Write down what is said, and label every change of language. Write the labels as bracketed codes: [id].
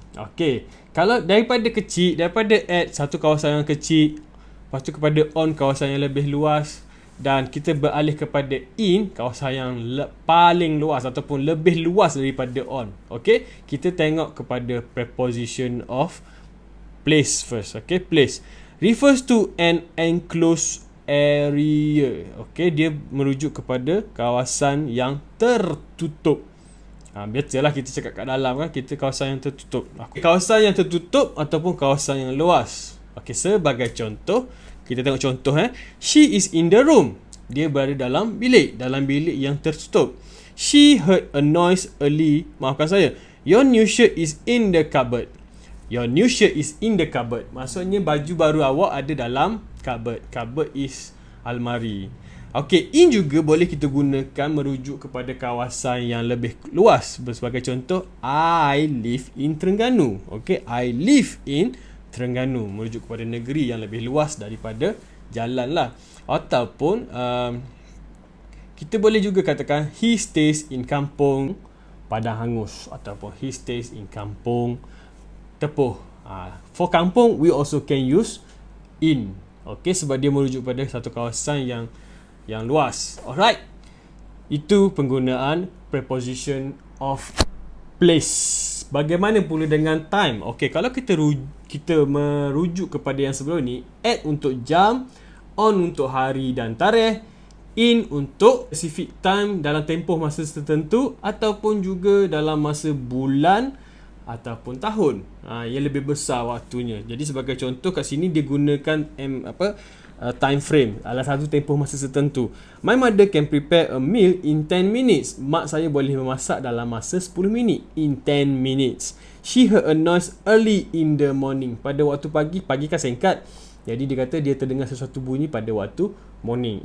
[ms] Okay, kalau daripada kecil, daripada at satu kawasan yang kecil, lepas tu kepada on kawasan yang lebih luas, dan kita beralih kepada in kawasan yang paling luas ataupun lebih luas daripada on. Okay, kita tengok kepada preposition of place first. [en] Okay, place refers to an enclosed area. [ms] Okay, dia merujuk kepada kawasan yang tertutup. Biasalah kita cakap kat dalam kan, kita kawasan yang tertutup. Kawasan yang tertutup ataupun kawasan yang luas. Okay, sebagai contoh, kita tengok contoh. [en] She is in the room. [ms] Dia berada dalam bilik yang tertutup. [en] She heard a noise early. [ms] Maafkan saya. [en] Your new shirt is in the cupboard. Your new shirt is in the cupboard. [ms] Maksudnya baju baru awak ada dalam cupboard. [en] Cupboard is almari. [ms] Okey, in juga boleh kita gunakan merujuk kepada kawasan yang lebih luas. Sebagai contoh, [en] I live in Terengganu. [ms] Okey, I live in Terengganu, merujuk kepada negeri yang lebih luas daripada jalan lah. Ataupun kita boleh juga katakan [en] he stays in kampung Padang Hangus, [ms] ataupun [en] he stays in kampung Tepuh. For kampung, we also can use in. [ms] Okay, sebab dia merujuk pada satu kawasan yang luas. Alright, itu penggunaan preposition of place. Bagaimana pula dengan time? Okay, kalau kita merujuk kepada yang sebelum ni, at untuk jam, on untuk hari dan tarikh, in untuk specific time dalam tempoh masa tertentu, ataupun juga dalam masa bulan ataupun tahun, yang lebih besar waktunya. Jadi sebagai contoh kat sini dia gunakan time frame, adalah satu tempoh masa tertentu. [en] My mother can prepare a meal in 10 minutes. [ms] Mak saya boleh memasak dalam masa 10 minit. [en] In 10 minutes. She heard a noise early in the morning. [ms] Pada waktu pagi kan singkat, jadi dia kata dia terdengar sesuatu bunyi pada waktu morning.